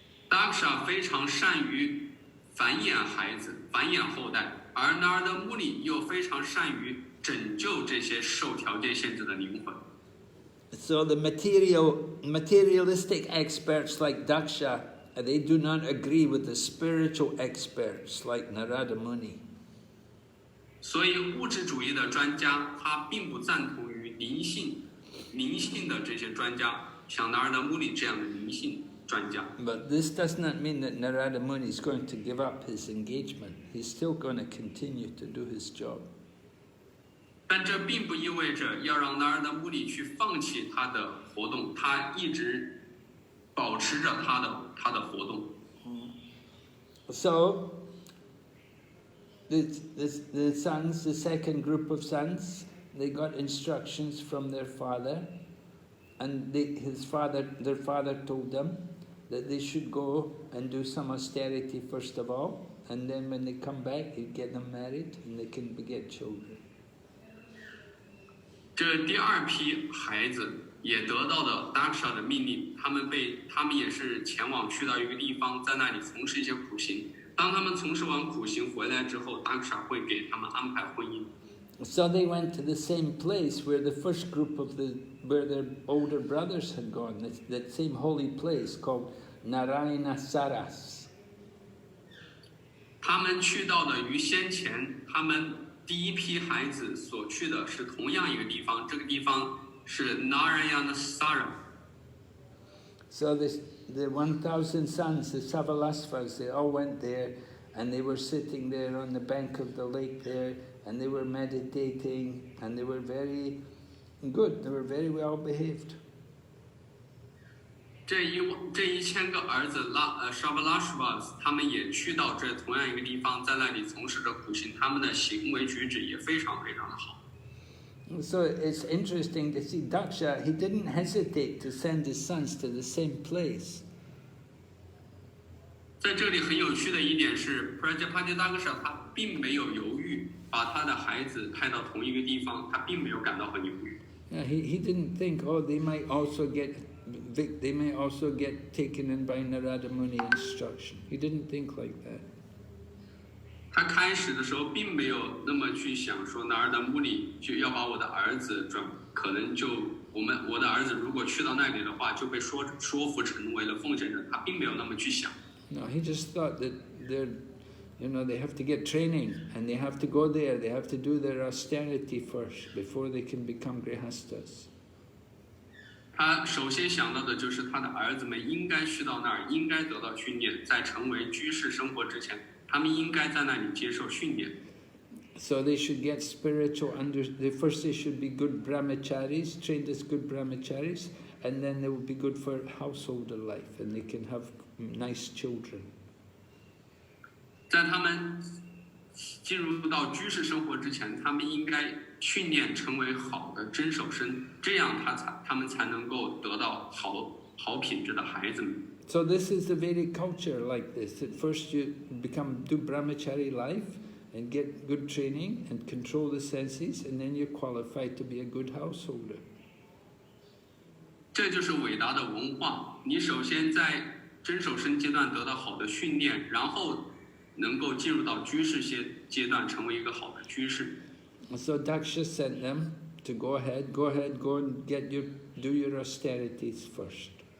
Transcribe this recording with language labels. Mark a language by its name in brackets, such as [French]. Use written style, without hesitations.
[Chinese] Daksha 非常善于繁衍孩子、繁衍后代，而 Nārada Muni 又非常善于拯救这些受条件限制的灵魂。 [English] So the materialistic experts like Daksha, they do not agree with the spiritual experts like Nārada Muni. [Chinese] 所以物质主义的专家，他并不赞同于灵性的这些专家，像 Nārada Muni 这样的灵性专家。 [English] But this does not mean that Nārada Muni is going to give up his engagement. He's still going to continue to do his job. [Chinese] 但这并不意味着要让 Nārada Muni 去放弃他的活动，他一直保持着他的活动。 [English] So the sons, the second group of sons, they got instructions from their father, and their father told them that they should go and do some austerity first of all, and then when they come back, he'd get them married and they can beget children. [Chinese] 这第二批孩子也得到了 Daksha 的命令，他们也是前往去到一个地方，在那里从事一些苦行。当他们从事完苦行回来之后 ，Daksha 会给他们安排婚姻。 [English] So they went to the same place where the first group where their older brothers had gone. That same holy place called Narayana Saras. [Chinese] 他们去到的与先前他们第一批孩子所去的是同样一个地方，这个地方是 Narayana Sara。 [English] So the 1,000 sons, the Savalasvas, they all went there, and they were sitting there on the bank of the lake there, and they were meditating, and they were very good. They were very well behaved. [Chinese] 这1000个儿子Shavalashvas 他们也去到这同样一个地方，在那里从事着苦行，他们的行为举止也非常非常的好。 [English] So it's interesting to see Daksha, he didn't hesitate to send his sons to the same place. [Chinese] 在这里很有趣的一点是 Prajāpati Dakṣa 他并没有犹豫把他的孩子派到同一个地方，他并没有感到很犹豫。 [English] He didn't think, oh, they might also get taken in by Nārada Muni instruction. He didn't think like that. [Chinese] 他开始的时候并没有那么去想说 Nārada Muni 就要把我的儿子可能就我的儿子如果去到那里的话就被说服成为了奉献人，他并没有那么去想。 [English] No, he just thought that they have to get training and they have to go there. They have to do their austerity first before they can become grihastas. [Chinese] 他首先想到的就是他的儿子们应该去到那儿，应该得到训练，在成为居士生活之前，他们应该在那里接受训练。 [English] So they should get spiritual first they should be good brahmacharis, trained as good brahmacharis, and then they will be good for householder life, and they can have nice children. [Chinese] 在他们进入到居士生活之前，他们应该训练成为好的真守身，这样他们才能够得到好品质的孩子们。 [English] So this is the Vedic culture like this. At first you do brahmachari life and get good training and control the senses, and then you're qualified to be a good householder. [Chinese] 这就是伟大的文化。你首先在真守身阶段得到好的训练，然后能够进入到居士阶段，成为一个好的居士。 [English] So Dakṣa sent them to go ahead, go and do your austerities first.